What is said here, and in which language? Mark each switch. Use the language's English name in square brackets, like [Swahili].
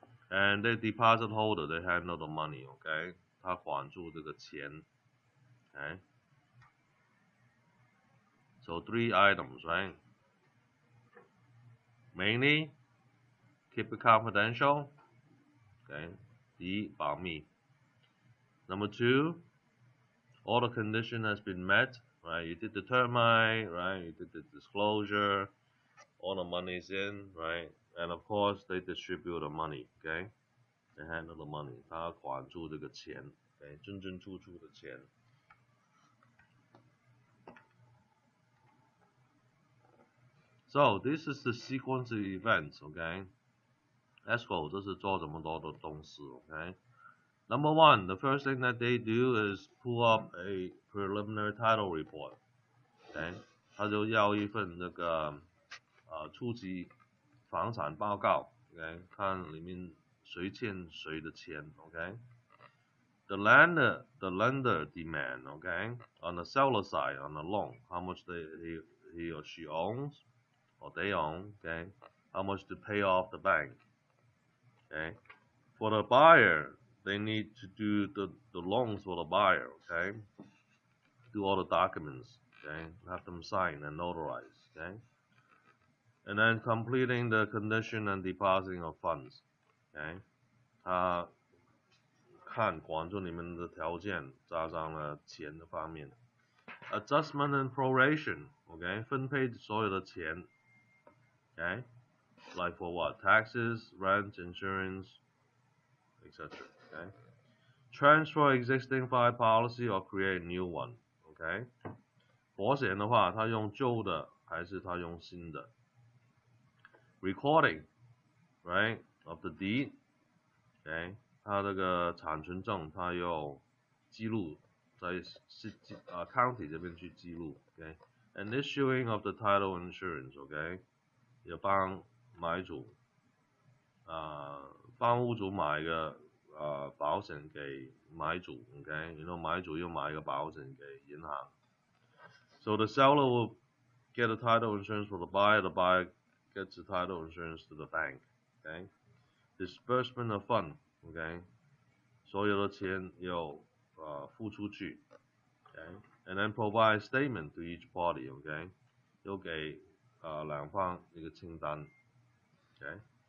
[English] And the deposit holder, they handle the money. [Chinese] Okay, 他管住这个钱。 [English] Okay, so 3 items, right? Mainly, keep it confidential. Okay, [Chinese] 第一，保密。 [English] Number 2, all the condition has been met, right? You did the termite, right? You did the disclosure, all the money's in, right? And of course, they distribute the money, okay? They handle the money. [Chinese] 他管住这个钱， okay? 进进出出的钱。 [English] So this is the sequence of events, okay? [Chinese] Escrow 这是做这么多的东西 okay? [English] Number 1, the first thing that they do is pull up a preliminary title report, okay? [Chinese] 他就要一份那个初级房产报告 ，okay? 看里面谁欠谁的钱 ，okay? [English] The lender demand, okay? On the seller side, on the loan, how much he or she owns, or they own, okay? How much to pay off the bank, okay? For the buyer, they need to do the loans for the buyer, okay? Do all the documents, okay? Have them sign and notarize, okay? And then completing the condition and depositing of funds, okay? [Chinese] 管住你们的条件，加上了钱的方面。 [English] Adjustment and proration, okay? [Chinese] 分配所有的钱 [English] ，okay? like for what? Taxes, rent, insurance, etc. Okay. Transfer existing fire policy or create new one. Okay. [Chinese] 保险的话，它用旧的还是它用新的 ？ [English] Recording, right, of the deed. [Chinese] OK， 它这个产权证它要记录在county 这边去记录 ，OK， [English] and issuing of the title insurance， [Chinese] OK， 要帮买主帮屋主买一个保险给买主 ，OK， 然后买主又买一个保险给银行。 [English] So the seller will get a title insurance for the buyer gets the title insurance to the bank, OK. Disbursement of fund, OK， [Chinese] 所有的钱要付出去 [English] ，OK，and then provide statement to each party, OK， [Chinese] 要给两方一个清单 [English] ，OK。